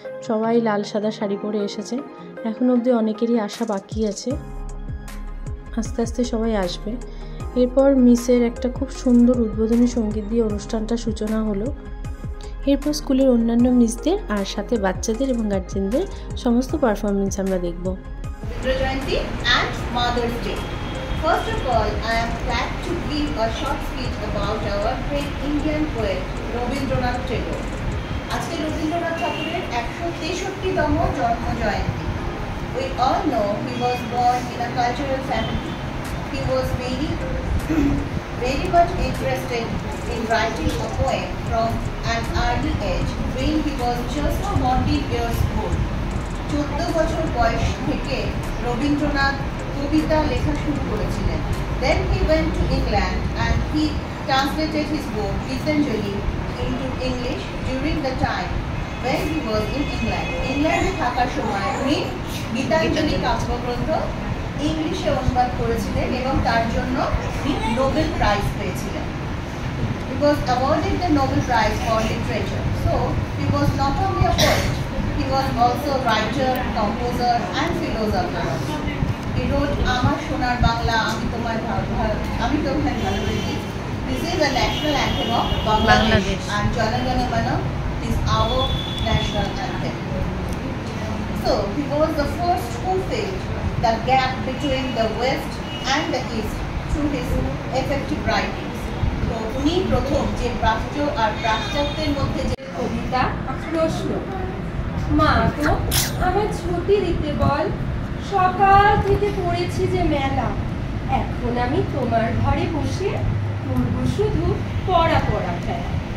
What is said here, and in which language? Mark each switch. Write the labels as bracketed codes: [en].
[bn] সবাই লাল সাদা শাড়ি পরে এসেছে। এখন অবধি অনেকেরই আসা বাকি আছে, আস্তে আস্তে সবাই আসবে। এরপর মিসের একটা খুব সুন্দর উদ্বোধনী সঙ্গীত দিয়ে অনুষ্ঠানটা সূচনা হলো। এরপর স্কুলের অন্যান্য মিসদের আর সাথে বাচ্চাদের এবং গার্জেনদের সমস্ত পারফরমেন্স আমরা দেখব। [en] Rubindra Jayanti and Mother's Day. First of all, I am glad to give a short speech about our great Indian poet Rabindranath Tagore. [bn] আজকে রবীন্দ্রনাথ ঠাকুরের 163তম জন্ম জয়ন্তী। [en] We all know he was born in a cultural family. He was very much interested in writing a poem from an early age when he was just 14 years old. [bn] 14 বছর বয়স থেকে রবীন্দ্রনাথ কবিতা লেখা শুরু করেছিলেন। [en] Then he went to England and he translated his book Gitanjali into English during the time when he was in England. [bn] ইংল্যান্ডে থাকার সময় উনি গীতাঞ্জলি কাব্যগ্রন্থ ইংলিশে অনুবাদ করেছিলেন এবং তার জন্য নোবেল প্রাইজ পেয়েছিলেন। [en] He was awarded the Nobel Prize for Literature. So he was not only a poet, he was also a writer, composer and philosopher. He wrote Amar Sonar Bangla, Ami Tomar Bhalobesi. This is a national anthem of Bangladesh and Jana Gana Mana is our national anthem. So he was the first who filled the gap between the West and the East through his effective writings. [bn] তো উনি প্রথম যে প্রাচ্য আর পাশ্চাত্যের মধ্যে যে কবিতা প্রশ্ন। মা তো আমার ছুটি দিতে বল, সকাল থেকে পড়েছি যে মেলা। এখন আমি তোমার ঘরে বসে করবো শুধু পড়া খেলা।